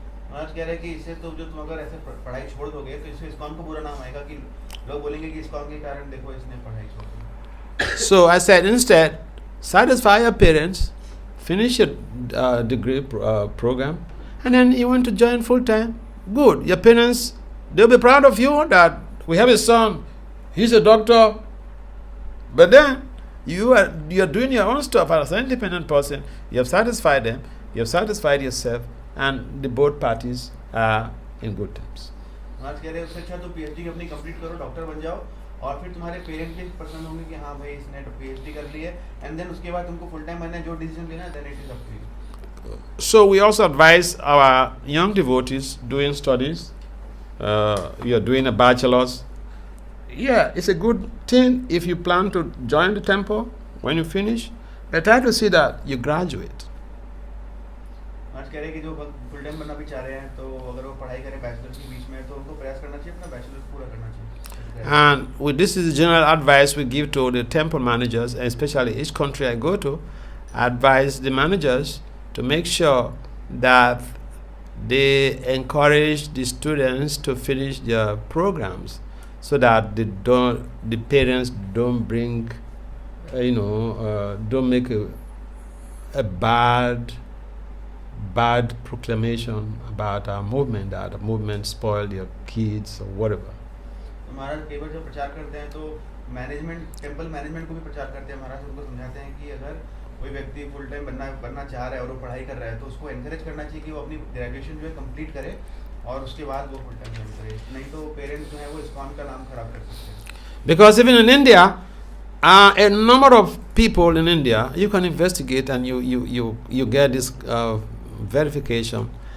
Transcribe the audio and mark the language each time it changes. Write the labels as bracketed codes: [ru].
[hi] महाराज कह रहे हैं कि इससे तो जो तुम अगर ऐसे पढ़ाई छोड़ दोगे तो इससे ISKCON को बुरा नाम आएगा कि लोग बोलेंगे कि ISKCON के कारण देखो इसने पढ़ाई छोड़ दी। [en] So I said, instead, satisfy your parents, finish your degree program, and then you want to join full time. Good. Your parents, they'll be proud of you that we have a son, he's a doctor. But then you are doing your own stuff as an independent person. You have satisfied them, you have satisfied yourself, and the both parties are in good terms. [hi] महाराज कह रहे हैं उससे अच्छा तो PhD अपनी complete करो, doctor बन जाओ, और फिर तुम्हारे पेरेंट्स भी पसंद होंगे कि हाँ भाई इसने पीएचडी कर ली है, [en] and then [hi] उसके बाद तुमको फुल टाइम बनना है, जो डिसीजन लेना है, [en] Then it is up to you. So we also advise our young devotees doing studies. You are doing a bachelor's. Yeah, it's a good thing if you plan to join the temple when you finish. But try to see that you graduate. [hi] आज कह रहे हैं कि जो full time बनना भी चाह रहे हैं, तो अगर वो पढ़ाई करें बैचलर्स के बीच में, तो उनको प्रयास करना चाहिए अपना बैचलर्स पूरा करना चाहिए। [en] And this is the general advice we give to the temple managers, especially each country I go to. I advise the managers to make sure that they encourage the students to finish their programs, so that the parents don't bring, don't make a bad proclamation about our movement, that the movement spoiled your kids or whatever. [hi] तो महाराज कई बार जब प्रचार करते हैं तो management, temple management को भी प्रचार करते हैं, महाराज उनको समझाते हैं कि अगर कोई व्यक्ति फुल टाइम बनना चाह रहा है और वो पढ़ाई कर रहा है, तो उसको एनकरेज करना चाहिए कि वो अपनी ग्रेजुएशन जो है कंप्लीट करे और उसके बाद वो फुल टाइम ज्वाइन करे, नहीं तो पेरेंट्स जो है वो ISKCON का नाम खराब कर सकते हैं। [en] Because even in India, a number of people in India, you can investigate and you get this verification.